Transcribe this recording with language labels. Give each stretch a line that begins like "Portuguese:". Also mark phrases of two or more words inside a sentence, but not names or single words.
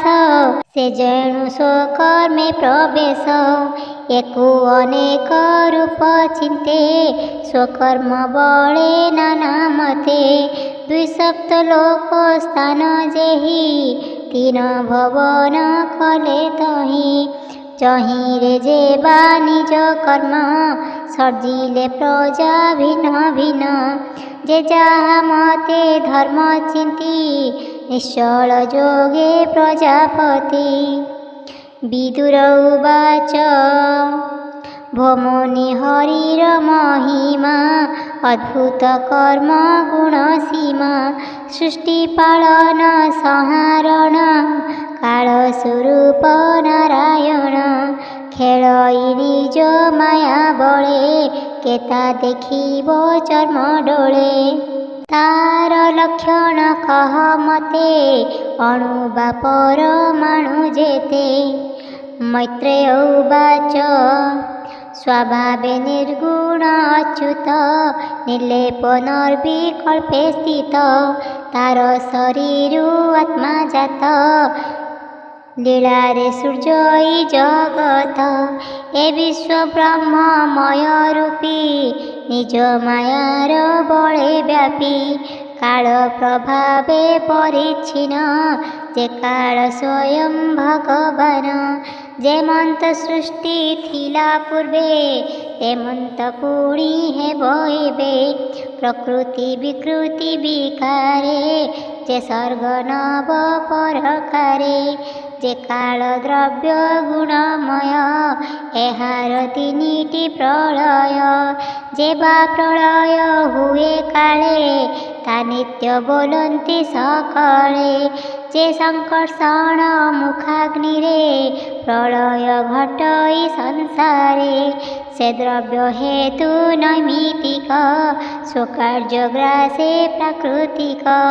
Odia: ସେ ଯେଣୁ ସ୍ୱକର୍ମେ ପ୍ରବେଶ ଏକୁ ଅନେକ ରୂପ ଚିନ୍ତେ ସ୍ୱକର୍ମ ବଳେ ନାନା ମତେ ଦ୍ୱିସପ୍ତ ଲୋକ ସ୍ଥାନ ଯେହି ତିନି ଭବନ କଲେ ତହିଁ ଯହିଁ ରେ ଯେବା ନିଜ କର୍ମ ସର୍ଜିଲେ ପ୍ରଜା ଭିନ୍ନ ଭିନ୍ନ ଯେ ଯହା ମତେ ଧର୍ମ ଚିନ୍ତି ନିଶ୍ଚଳ ଯୋଗେ ପ୍ରଜାପତି। ବିଦୁର ଉବାଚ ଭମୁନି ହରିର ମହିମା ଅଦ୍ଭୁତ କର୍ମ ଗୁଣ ସୀମା ସୃଷ୍ଟି ପାଳନ ସଂହାରଣ କାଳ ସ୍ୱରୂପ ନାରାୟଣ ଖେଳଇ ନିଜ ମାୟା ବଳେ କେତା ଦେଖିବ ଚର୍ମ ଡୋଳେ ତାର ଲକ୍ଷଣ କହ ମତେ ଅଣୁ ବା ପରମାଣୁ ଯେତେ। ମୈତ୍ରେୟ ଉବାଚ ସ୍ୱଭାବେ ନିର୍ଗୁଣ ଅଚ୍ୟୁତ ନିର୍ଲେପ ନିର୍ବିକଳ୍ପେ ସ୍ଥିତ ତାର ଶରୀର ଆତ୍ମା ଜାତ ଲୀଳା ରେ ସୂର୍ଯ୍ୟଇ ଜଗତ ଏ ବିଶ୍ୱ ବ୍ରହ୍ମମୟ ରୂପୀ ନିଜ ମାୟାର ବଳେ ବ୍ୟାପୀ କାଳ ପ୍ରଭାବେ ପରିଚ୍ଛିନ୍ନ ଯେ କାଳ ସ୍ୱୟଂ ଭଗବାନ ଯେମନ୍ତ ସୃଷ୍ଟି ଥିଲା ପୂର୍ବେ ତେମନ୍ତ ପୁଣି ହେବ ଏବେ ପ୍ରକୃତି ବିକୃତି ବିକାରେ ଯେ ସର୍ଗ ନବ ପରକାରେ ଯେ କାଳ ଦ୍ରବ୍ୟ ଗୁଣମୟ ଏହାର ତିନିଟି ପ୍ରଳୟ। ଯେ ବା ପ୍ରଳୟ ହୁଏ କାଳେ ତା ନିତ୍ୟ ବୋଲନ୍ତି ସକଳେ। ଯେ ସଂକର୍ଷଣ ମୁଖାଗ୍ନିରେ ପ୍ରଳୟ ଘଟଇ ସଂସାରେ ସେ ଦ୍ରବ୍ୟ ହେତୁ ନୈମିତିକ ସ୍ୱକାର୍ଯ୍ୟ ଗ୍ରାସେ ପ୍ରାକୃତିକ।